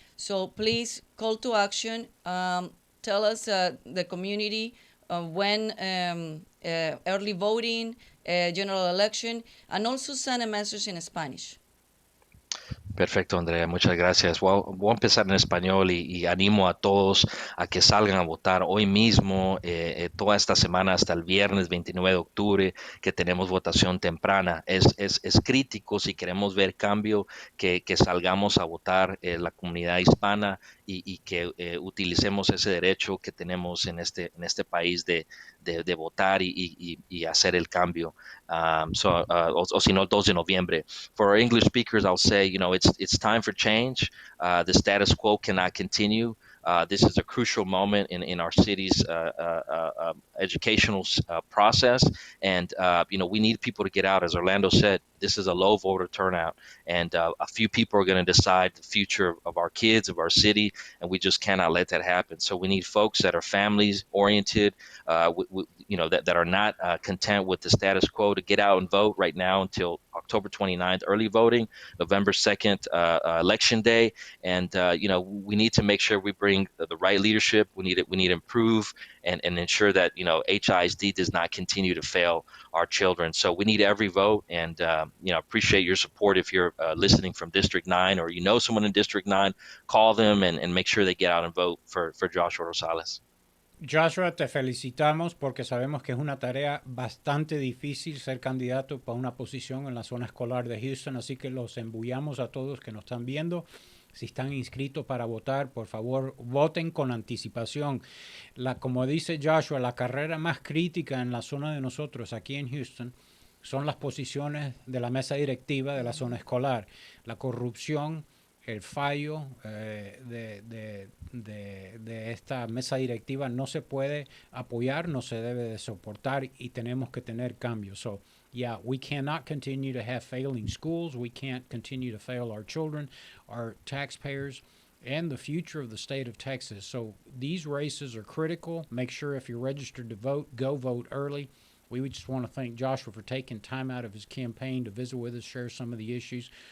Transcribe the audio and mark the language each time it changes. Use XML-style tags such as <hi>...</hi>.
<en>So please call to action. Tell us the community when early voting, general election, and also send a message in Spanish.</en> <es>Perfecto, Andrea, muchas gracias. Voy a empezar en español y animo a todos a que salgan a votar hoy mismo, toda esta semana hasta el viernes 29 de octubre, que tenemos votación temprana. Es crítico, si queremos ver cambio, que salgamos a votar la comunidad hispana, y que utilicemos ese derecho que tenemos en este país de de votar y hacer el cambio. O si no, 2 de noviembre.</es> <en>For our English speakers, I'll say, it's time for change. The status quo cannot continue. This is a crucial moment in our city's educational process, and we need people to get out. As Orlando said, this is a low voter turnout, and a few people are going to decide the future of our kids, of our city, and we just cannot let that happen. So we need folks that are families oriented, that are not content with the status quo, to get out and vote right now until October 29th, early voting, November 2nd, election day. And, we need to make sure we bring the right leadership. We need to improve and ensure that, HISD does not continue to fail our children. So we need every vote, and, appreciate your support. If you're listening from District 9, or someone in District 9, call them and make sure they get out and vote for Joshua Rosales.</en> <es>Joshua, te felicitamos porque sabemos que es una tarea bastante difícil ser candidato para una posición en la zona escolar de Houston, así que los embullamos a todos que nos están viendo. Si están inscritos para votar, por favor, voten con anticipación. Como dice Joshua, la carrera más crítica en la zona de nosotros aquí en Houston son las posiciones de la mesa directiva de la zona escolar. La corrupción, el fallo de esta mesa directiva no se puede apoyar, no se debe de soportar, y tenemos que tener cambios.</es> <en>So, yeah, we cannot continue to have failing schools. We can't continue to fail our children, our taxpayers, and the future of the state of Texas. So these races are critical. Make sure if you're registered to vote, go vote early. We just want to thank Joshua for taking time out of his campaign to visit with us, share some of the issues.</en>